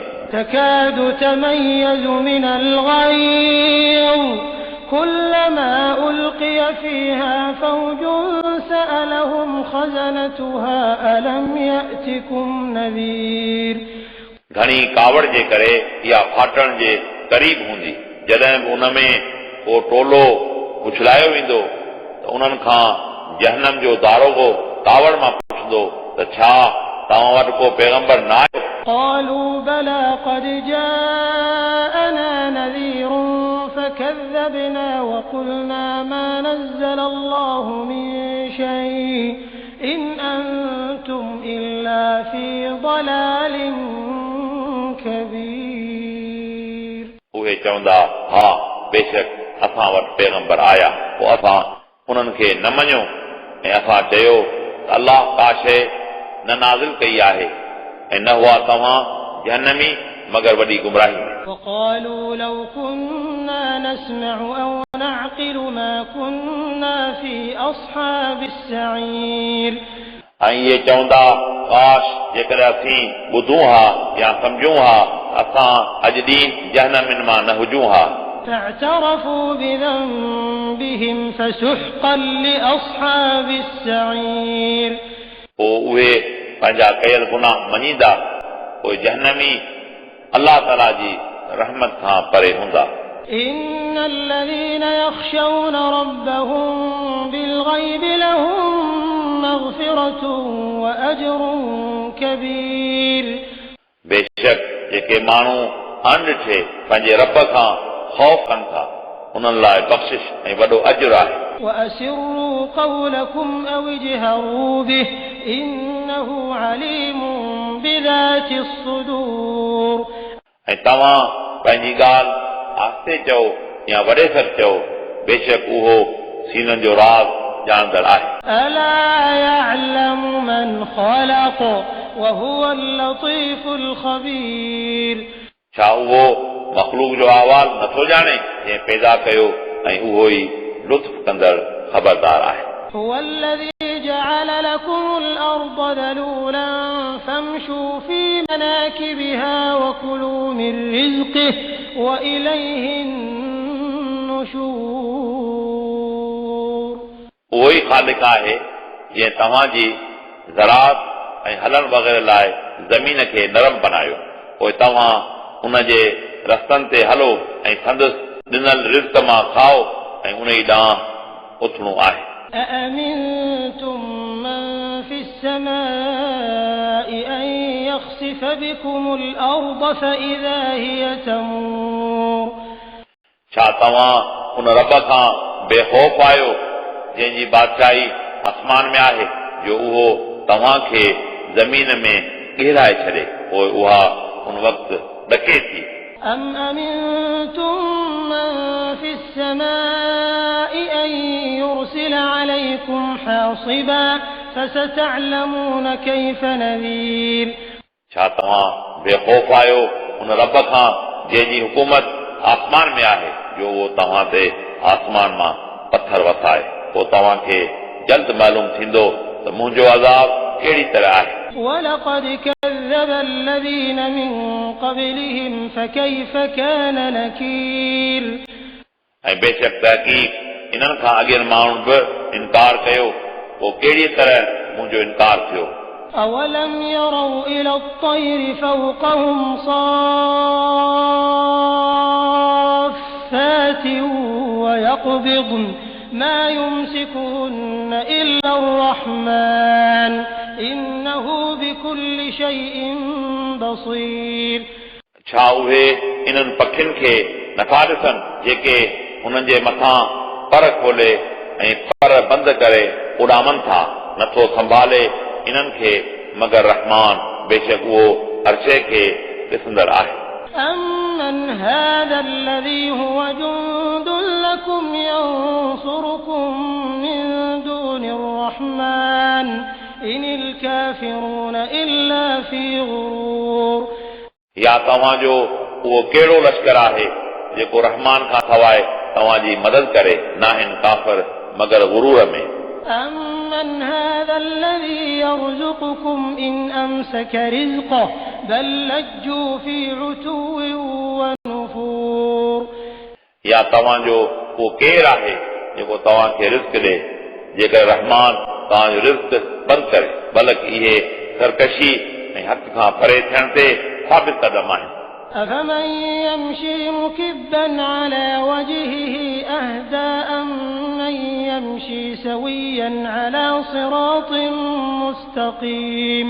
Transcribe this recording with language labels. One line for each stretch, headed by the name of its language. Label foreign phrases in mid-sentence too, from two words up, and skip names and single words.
Arabic: تكاد تميز من الغيظ كلما ألقي فيها فوج سألهم خزنتها ألم يأتكم نذير.
Sindhi: घणी कावड़ जे करे इहा फाटण जे क़रीब हूंदी। जॾहिं बि उन में को टोलो उछलायो वेंदो त उन्हनि खां जहन्नम जो दारोगो कावड़ मां पुछंदो त छा तव्हां वटि को पैगंबर न आयो?
Arabic: قالوا بلى قد جاءنا نذير فكذبنا وقلنا ما نزل الله من شيء إن أنتم إلا في ضلال كبير.
Sindhi: उहे चवंदा हा बेशक असां वटि पैगंबर आया। पोइ असां उन्हनि खे न मञियो ऐं असां चयो त अल्लाह का शइ न नाज़िल कई आहे ऐं न हुआ तव्हां जहन्नमी मगर वॾी गुमराही में।
Arabic: وقالوا لو كنا نسمع أو نعقل ما كنا في أصحاب السعير।
Sindhi: ऐं इहे चवंदा काश जेकर असीं ॿुधूं हा या सम्झूं हा असां अॼु ॾींहुं जहन्नमिन मां न हुजूं हा।
Arabic: فاعترفوا بذنبهم فسحقا لأصحاب السعير।
Sindhi: पोइ उहे पंहिंजा कयल गुनाह मञींदा पोइ जहन्नमी अल्लाह ताला जी रहमत खां परे हूंदा।
Arabic: إن الذين يخشون ربهم بالغيب لهم مغفرة وأجر كبير।
Sindhi: बेशक जेके माण्हू अनॾिठे पंहिंजे रब खां ख़ौफ़ कनि था उन्हनि लाइ बख़्शिश ऐं वॾो अजुर आहे।
Arabic: وأسروا قولكم أو اجهروا به إنه عليم بذات الصدور।
Sindhi: ऐं तव्हां पंहिंजी ॻाल्हि आस्ते चओ या वॾे सर चओ बेशक उहो सीननि जो राज़ ॼाणंदड़ आहे।
Arabic: ألا يعلم من خلق وهو اللطيف الخبير
Sindhi: छा उहो मखलूक जो अहवाल नथो ॼाणे जंहिं पैदा कयो ऐं उहो ई लुत्फ कंदड़ ख़बरदार आहे।
Arabic: هو الذي جعل لكم الأرض ذلولا فامشوا في مناكبها وكلوا من رزقه وإليه النشور
Sindhi: उहो ई ख़ालिक आहे जंहिं तव्हांजी ज़राअत ऐं हलण वग़ैरह लाइ ज़मीन खे नरम बनायो, पोइ तव्हां उन जे रस्तनि ते हलो ऐं संदसि ॾिनल रिज़्क़ मां खाओ ऐं उन ई ॾांहुं उथणो आहे।
Arabic: أأمنتم من في السماء أن يخسف بكم الأرض فإذا هي تمور
Sindhi: छा तव्हां उन रब खां बेखौफ़ आहियो जंहिंजी बादशाही आसमान में आहे जो उहो तव्हांखे ज़मीन में गिराए छॾे, पोइ उहा उन वक़्तु ॾके थी।
Arabic: أم أمنتم من في السماء أن يرسل عليكم حاصبا فستعلمون كيف نذير
Sindhi: छा तव्हां बेखौफ़ आहियो उन रब खां जंहिंजी हुकूमत आसमान में आहे जो उहो तव्हां ते आसमान मां पत्थर वसाए, पोइ तव्हांखे जल्द मालूम थींदो त मुंहिंजो अज़ाब कहिड़ी तरह आहे।
Arabic: ولقد كذب الذين من قبلهم فكيف كان نكير
Sindhi: ऐं बेशक तहक़ीक़ इन्हनि खां अॻियनि माण्हुनि बि इनकार कयो, पोइ कहिड़ी तरह मुंहिंजो इनकार थियो।
Arabic: أولم يروا إلى الطير فوقهم صافات ويقبضن ما يمسكهن إلا الرحمن إنه بكل شيء بصير
Sindhi: छा उहे इन्हनि पखियुनि खे नथा ॾिसनि जेके उन्हनि जे मथां पर खोले ऐं पर बंदि करे उॾामनि था, नथो संभाले इन्हनि खे मगर रहमान, बेशक उहो हर शइ खे ॾिसंदड़ आहे।
Arabic: أمن هذا الذي هو جند لكم ينصركم من دون الرحمن إن الكافرون إلا في غرور
Sindhi: या तव्हांजो उहो कहिड़ो लश्कर आहे जेको रहमान खां सवाइ तव्हांजी मदद करे, नाहिन काफ़िर मगर गुरूर में।
Arabic: أمن هذا الذي يرزقكم إن أمسك رزقه بل لجوا في عتو ونفور
Sindhi: या तव्हांजो उहो केरु आहे जेको तव्हांखे रिज़्क़ ॾे जेकर रहमान तव्हांजो रिज़्क़ बंदि करे, बल्कि इहे सरकशी ऐं हथ खां परे थियण ते साबित क़दम आहिनि।
Arabic: أفمن يمشي مكبا على وجهه أهدى أمن يمشي سويا على صراط مستقيم